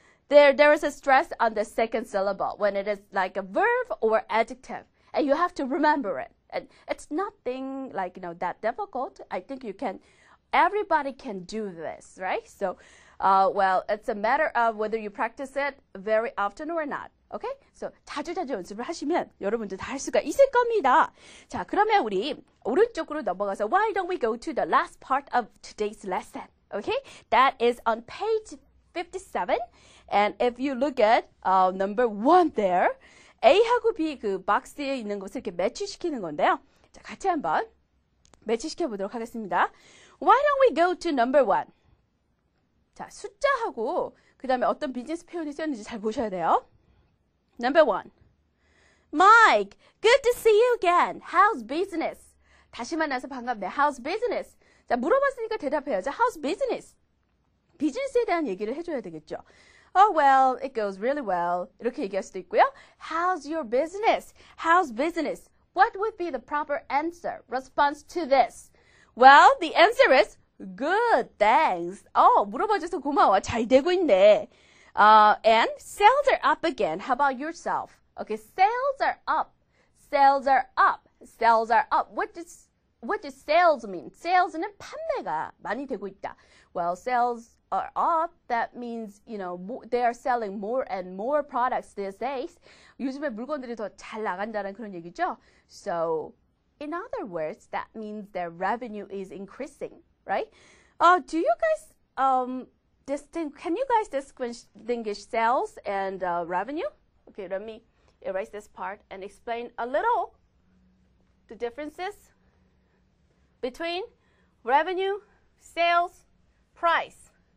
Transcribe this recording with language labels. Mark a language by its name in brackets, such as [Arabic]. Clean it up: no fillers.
[English] There is a stress on the second syllable when it is like a verb or adjective. And you have to remember it. And it's nothing like, that difficult. I think everybody can do this, right? So, well, it's a matter of whether you practice it very often or not. Okay? [Korean] So, 자주 연습을 하시면 여러분들 다 할 수가 있을 겁니다. 자, 그러면 우리 오른쪽으로 넘어가서 [English] why don't we go to the last part of today's lesson? Okay? That is on page 57. And if you look at number 1 there, [Korean] A하고 B 그 박스에 있는 것을 이렇게 매치시키는 건데요. 자, 같이 한번 매치시켜 보도록 하겠습니다. [English] Why don't we go to number 1? [Korean] 자, 숫자하고 그 다음에 어떤 비즈니스 표현이 쓰였는지 잘 보셔야 돼요. [English] Number 1. Mike, good to see you again. How's business? [Korean] 다시 만나서 반갑네. [English] How's business? [Korean] 자, 물어봤으니까 대답해야죠. [English] How's business? [Korean] 비즈니스에 대한 얘기를 해줘야 되겠죠. [English] Oh, well, it goes really well. [Korean] 이렇게 얘기할 수도 있고요. [English] How's your business? How's business? What would be the proper answer, response to this? Well, the answer is good, thanks. [Korean] 물어봐줘서 고마워. 잘 되고 있네. [English] And sales are up again. How about yourself? Okay, sales are up. Sales are up. Sales are up. What does sales mean? [Korean] sales는 판매가 많이 되고 있다. [English] Well, sales are up. That means, they are selling more and more products these days. [Korean] 요즘에 물건들이 더 잘 나간다는 그런 얘기죠. [English] So, in other words, that means their revenue is increasing, right? Do you guys can you guys distinguish sales and revenue? Okay, let me erase this part and explain a little the differences between revenue, sales, price.